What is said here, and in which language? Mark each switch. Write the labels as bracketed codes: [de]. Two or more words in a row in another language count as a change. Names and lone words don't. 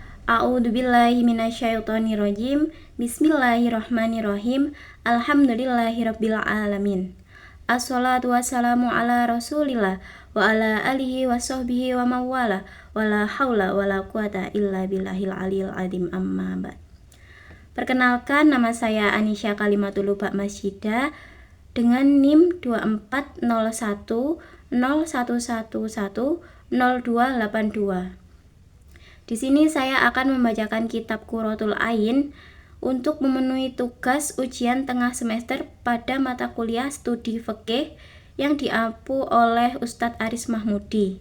[ar] أعوذ بالله من الشيطان الرجيم. بسم الله الرحمن الرحيم. الحمد لله رب العالمين. والصلاة والسلام على رسول الله وعلى آله وصحبه ومن والاه ولا حول ولا قوة إلا بالله العلي العظيم أما بعد. [id] Perkenalkan, nama saya Anisha Kalimatul Luba Masjidah dengan NIM 240101110282. Di sini saya akan membacakan kitab Qurratul Ain untuk memenuhi tugas ujian tengah semester pada mata kuliah studi fikih yang diampu oleh Ustadz Aris Mahmudi.